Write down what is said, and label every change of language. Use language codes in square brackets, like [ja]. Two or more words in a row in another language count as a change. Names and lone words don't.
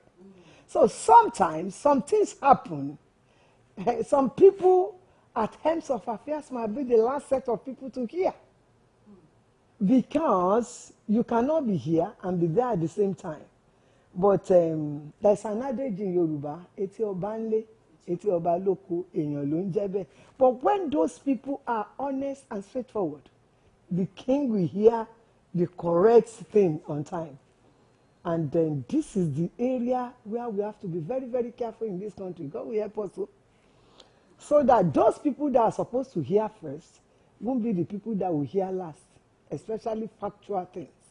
[en] So sometimes, some things happen. Some people at Hems of Affairs might be the last set of people to hear. Because you cannot be here and be there at the same time. But there's an adage in Yoruba, [yo] eti oba nle, eti oba loko, èèyàn ló ń jẹ́ bẹ́ẹ̀. [en] But when those people are honest and straightforward, the king will hear the correct thing on time. And then this is the area where we have to be very, very careful in this country. God will help us. So that those people that are supposed to hear first won't be the people that will hear last, especially factual things.